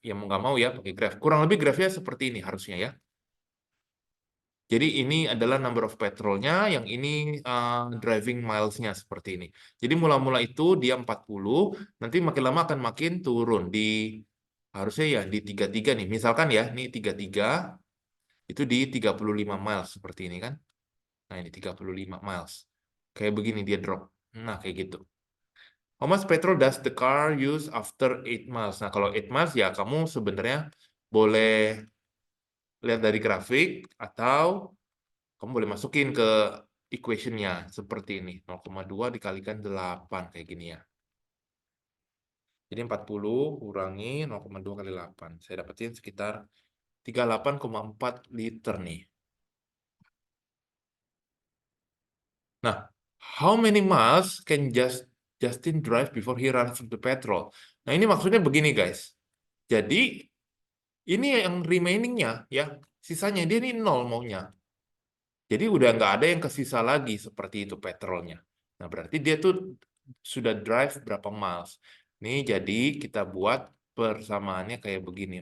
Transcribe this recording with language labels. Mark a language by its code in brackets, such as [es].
[id] Ya mau nggak mau ya pakai graph. Kurang lebih graphnya seperti ini harusnya ya. Jadi ini adalah number of petrolnya, yang ini driving miles-nya seperti ini. Jadi mula-mula itu dia 40, nanti makin lama akan makin turun. Harusnya ya di 33 nih. Misalkan ya, ini 33, itu di 35 miles seperti ini kan. Nah ini 35 miles. Kayak begini dia drop. Nah kayak gitu. [en] How much petrol does the car use after 8 miles? [id] Nah kalau 8 miles ya kamu sebenarnya boleh lihat dari grafik atau kamu boleh masukin ke equation-nya seperti ini. 0,2 dikalikan 8 kayak gini ya. Jadi 40 kurangi 0,2 kali 8. Saya dapetin sekitar 38,4 liter nih. Nah, [en] how many miles can Justin drive before he runs out of petrol? [id] Nah, ini maksudnya begini guys. Jadi, ini yang remaining-nya ya, sisanya dia ini 0 maunya. Jadi udah nggak ada yang kesisa lagi seperti itu petrolnya. Nah, berarti dia tuh sudah drive berapa miles. Nih, jadi kita buat persamaannya kayak begini.